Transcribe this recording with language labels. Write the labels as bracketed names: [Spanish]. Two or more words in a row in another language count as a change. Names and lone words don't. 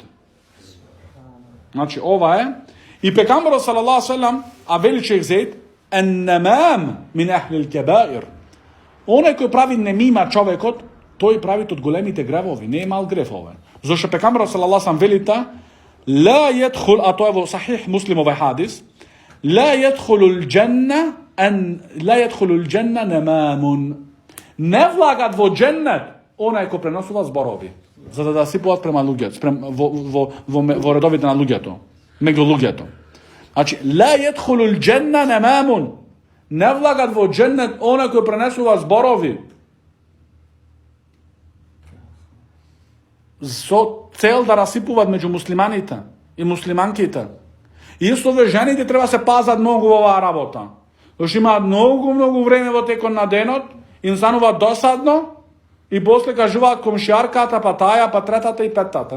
[Macedonian] Значи, ова е. И пекамбарот [Arabic] صلى الله سلام, [Macedonian] а вели шейх Зейд, [Arabic] النمام من أهل الكبائر. [Macedonian] Оној кој прави немима човекот, тој прави од големите гревови, не е мал грев овој. Зошто пекамбарот [Arabic] صلى الله سلام [Macedonian] велита, [Arabic] لا يدخل, [Macedonian] а тоа е во сахих Муслим овој хадис, [Arabic] لا يدخل الجنة نمام. [Macedonian] Не влагат во дженнет онај кој преносува зборови, за да сипуваат према луѓето, во редовите на луѓето, меѓу луѓето. Значи, [Arabic] لا يدخل الجنة نمام. [Macedonian] Не влагат во дженнет онај кој пренесува зборови со цел да расипуваат меѓу муслиманите и муслиманките. Исто ве жените треба се пазат многу во оваа работа. Зашто имаат многу време во текот на денот, им станува досадно и после кажуваат комшијарката, па таја, па третата и петтата.